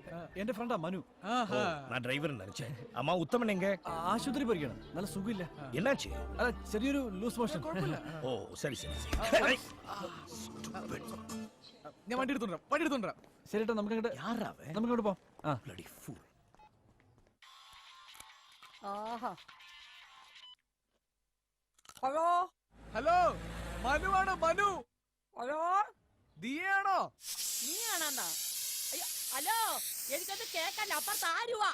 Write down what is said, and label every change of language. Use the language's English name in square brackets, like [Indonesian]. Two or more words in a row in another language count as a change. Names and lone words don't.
[Malayalam] എന്റെ ഫ്രണ്ടാ മനു. [Tamil] நான் டிரைவர் நினைச்சேன். அம்மா உத்தமன் எங்க? [Malayalam] ആശുപത്രി പോയിരിക്കണം. നല്ല സുഖമില്ല. [Tamil] என்னாச்சு? [Malayalam] അല്ല ചെറിയൊരു ലൂസ് മോഷൻ. [Tamil] ஓ சரி சரி சரி. [Malayalam] ഞാൻ വണ്ടി എടുത്തോണ്ടാ. ശരിട്ടോ നമുക്കങ്ങോട്ട് നമുക്കങ്ങോട്ട് പോവാം. [English] Bloody fool. [Malayalam] ആഹാ ഹലോ ഹലോ മനുവാണ് മനു. ഹലോ ദിയാണോ? നീയാണെന്നാ? അയ്യോ ഹലോ എനിക്കൊന്ന് കേക്കല്ല അപ്പുറത്ത് ആരുവാ?